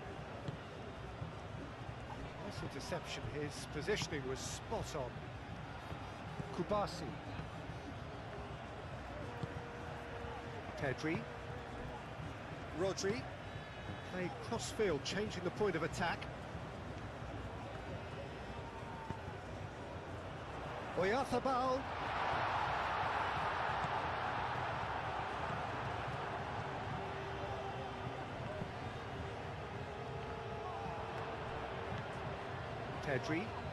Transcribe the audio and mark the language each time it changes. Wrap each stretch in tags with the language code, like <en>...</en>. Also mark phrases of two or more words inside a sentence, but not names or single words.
<en>Nice interception. His positioning was spot on. Kubasi. Pedri. Rodri. Played cross-field, changing the point of attack. Oyarzabal. Pedri.</en>